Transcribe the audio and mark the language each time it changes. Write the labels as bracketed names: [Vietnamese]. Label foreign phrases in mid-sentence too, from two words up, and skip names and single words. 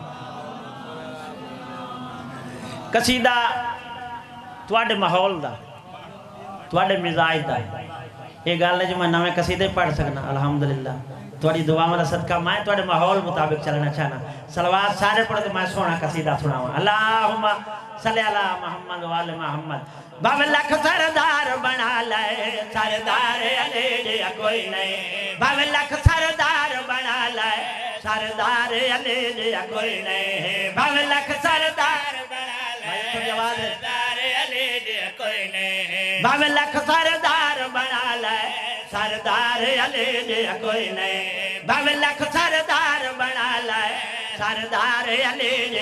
[Punjabi] قصیدہ تواڈے ماحول دا تواڈے مزاج دا یہ گل ہے جو میں نویں قصیدے پڑھ سکنا الحمدللہ تواڈی دعاواں دا صدقہ میں تواڈے ماحول مطابق چلنا چاہنا صلوات سارے پڑھو تو میں سونا قصیدہ سناواں [Arabic] اللهم صل على محمد وآل محمد [Punjabi] بابے لکھ سردار بنا لے سردار علی جی کوئی نہیں بابے لکھ سردار بنا لے سردار علی جی کوئی نہیں بابے لکھ سردار بنا لے سردار علی جی کوئی نہیں بابے لکھ سردار بنا لے سردار علی جی کوئی نہیں بابے لکھ سردار بنا لے سردار علی جی